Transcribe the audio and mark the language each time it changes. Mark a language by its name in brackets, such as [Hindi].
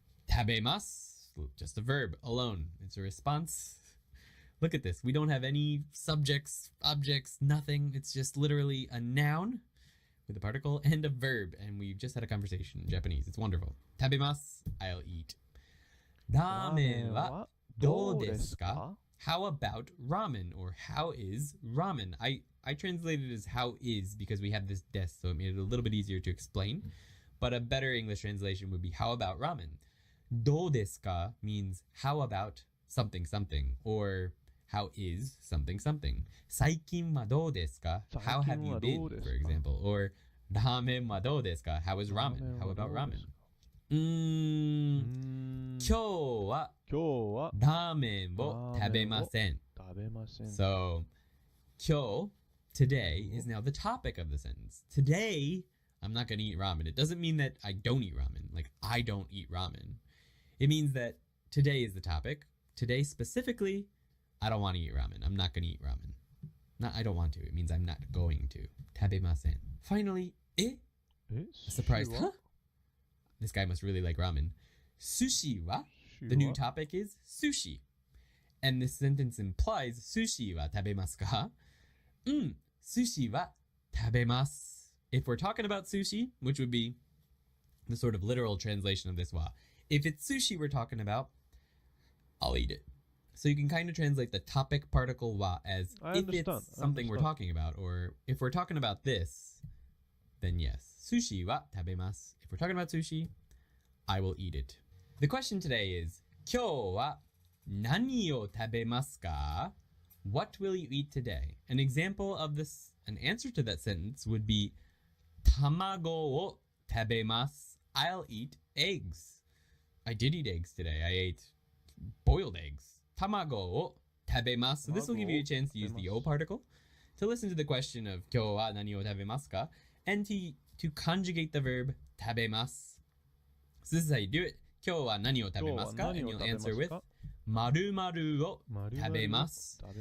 [Japanese] 食べます [English] just a verb alone. It's a response. Look at this. We don't have any subjects, objects, nothing. It's just literally a noun with a particle and a verb. And we just had a conversation in Japanese. It's wonderful. [Japanese] 食べます [English] I'll eat. [Japanese] ラーメンはどうですか? [English] How about ramen, or how is ramen? I translated it as how is because we have this des, so it made it a little bit easier to explain. But a better English translation would be how about ramen? [Japanese] どうですか [English] means how about something something, or how is something something. [Japanese] 最近はどうですか? [English] How have you been, for example. Or [Japanese] ラーメンはどうですか? [English] How is ramen? How about ramen? [Japanese] 今日はラーメンを食べません。 [English] So, [Japanese] 今日 [English] today is now the topic of the sentence. Today, I'm not going to eat ramen. It doesn't mean that I don't eat ramen. Like, I don't eat ramen. It means that today is the topic. Today specifically, I don't want to eat ramen. I'm not going to eat ramen. Not I don't want to. It means I'm not going to. [Japanese] 食べません. [English] Finally, a surprise. Huh? This guy must really like ramen. [Japanese] Sushi wa? [English] The new topic is sushi. And this sentence implies [Japanese] sushi wa tabemasu ka? Sushi wa tabemasu. [English] If we're talking about sushi, which would be the sort of literal translation of this wa, if it's sushi we're talking about, I'll eat it. So you can kind of translate the topic particle wa as if it's something we're talking about, or if we're talking about this, then yes. [Japanese] Sushi wa tabemasu. [English] If we're talking about sushi, I will eat it. The question today is, [Japanese] 今日は何を食べますか? [English] What will you eat today? An example of this, an answer to that sentence would be [Japanese] 卵を食べます. [English] I'll eat eggs. I did eat eggs today. I ate boiled eggs. [Japanese] 卵を食べます. [English] So this will give you a chance to use the O particle to listen to the question of [Japanese] 今日は何を食べますか? [English] And to conjugate the verb [Japanese] 食べます. [English] So this is how you do it. [Japanese] 今日は何を食べますか? [English] And you'll answer with [Japanese] 〇〇を食べます.